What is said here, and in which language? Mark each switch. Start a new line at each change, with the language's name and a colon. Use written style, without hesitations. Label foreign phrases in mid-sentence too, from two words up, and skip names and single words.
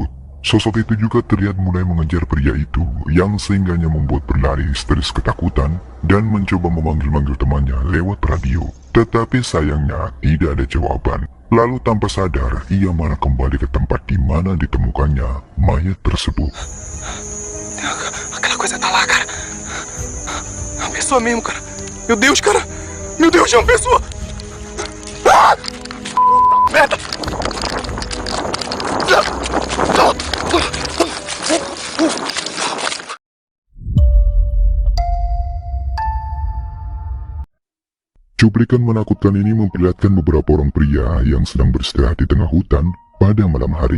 Indonesian: Sosok itu juga terlihat mulai mengejar pria itu, yang sehingganya membuat berlari histeris ketakutan dan mencoba memanggil-manggil temannya lewat radio. Tetapi sayangnya tidak ada jawaban. Lalu tanpa sadar, ia malah kembali ke tempat di mana ditemukannya mayat tersebut.
Portuguese: Aquela coisa tá lá, cara. É uma pessoa mesmo, cara. Meu Deus, cara. Meu Deus, é uma pessoa. Ah! Merda.
Indonesian: Cuplikan menakutkan ini memperlihatkan beberapa orang pria yang sedang beristirahat di tengah hutan pada malam hari.